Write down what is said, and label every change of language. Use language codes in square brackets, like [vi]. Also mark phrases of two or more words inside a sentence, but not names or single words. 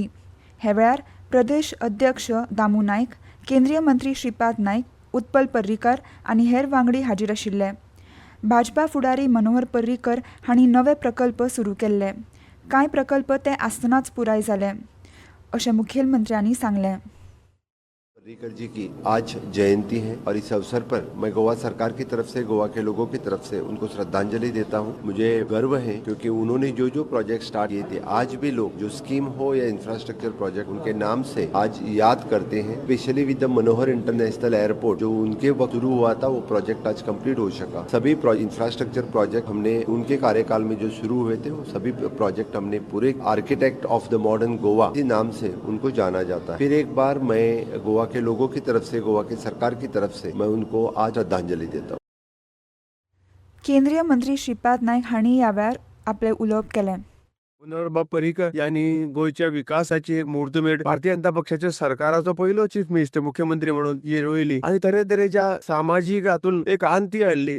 [kok] हे वेळार प्रदेश अध्यक्ष दामू नायक, केंद्रीय मंत्री श्रीपाद नायक, उत्पल पर्रीकर आनी हेर वांगडी हाजीर आशिल्ले. भाजपा फुडारी मनोहर पर्रीकर हांणी नवे प्रकल्प सुरू केल्ले. कांय प्रकल्प ते आसतनाच पुराय जाले अशें मुखेलमंत्र्यांनी सांगलें. [hi] पर्रीकर जी की आज जयंती है और इस अवसर पर मैं गोवा सरकार की तरफ से, गोवा के लोगों की तरफ से उनको श्रद्धांजलि देता हूं. मुझे गर्व है क्योंकि उन्होंने जो जो [en] project start [hi] किए थे, आज भी लोग जो स्कीम हो या [en] infrastructure project [hi] उनके नाम से आज याद करते हैं. [en] specially with the Manohar International Airport [hi] जो उनके वक्त शुरू हुआ था, वो प्रोजेक्ट आज कंप्लीट हो सका. सभी [en] infrastructure project [hi] हमने उनके कार्यकाल में जो शुरू हुए थे, वो सभी प्रोजेक्ट हमने पूरे [en] architect of the modern Goa [hi] इस नाम से उनको जाना जाता है. फिर एक बार मैं गोवा के लोगों की तरफ से, गोवा की सरकार की तरफ से मैं उनको आज श्रद्धांजलि देता हूं. [kok] केंद्रीय मंत्री श्रीपाद नायक हांणी ह्या वेळार आपले उलोवप केलें. मनोहर पर्रीकर यांनी गोयच्या विकासाची एक मुहूर्तमेढ भारतीय जनता पक्षाच्या सरकाराचो पहिलो [en] chief minister [kok] मुख्यमंत्री म्हणून रोयली आणि तरेतरेच्या सामाजीक हातून एक आंती हाडली.